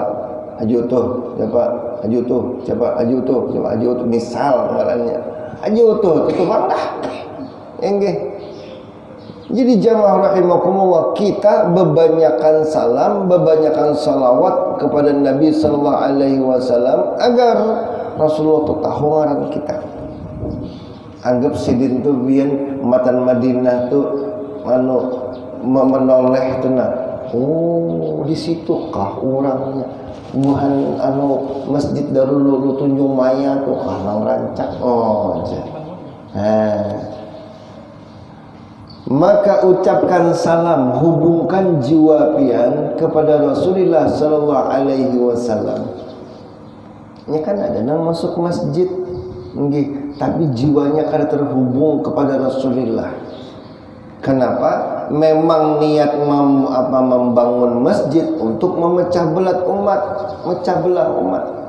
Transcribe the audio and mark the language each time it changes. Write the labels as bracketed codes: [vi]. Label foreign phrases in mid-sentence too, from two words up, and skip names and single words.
[bjn] Aju tuh, siapa? Aju tuh, siapa? Aju tuh, siapa? Aju tuh, misal ngarannya. Aju tuh, tutup dah. Enggak. Jadi [ar] jamaah rahimakumullah, [bjn] kita bebanyakan salam, bebanyakan salawat kepada Nabi [ar] sallallahu alaihi wasallam [bjn] agar Rasulullah tuh tahu ngaran kita. Anggap sidin tuh bian matan Madinah tuh menoleh tuh nah. [id] Oh, di situ kah orangnya? [bjn] Bukan Masjid Darul Lu'lu Tunjung Maya tuh kah nang rancak. Oh, aja. Maka ucapkan salam, hubungkan jiwa pian kepada Rasulullah [ar] sallallahu alaihi wasallam. [bjn] Ini kan ada yang masuk masjid, tapi jiwanya kada terhubung kepada Rasulullah. [id] Kenapa? Memang niat membangun masjid untuk memecah belah umat.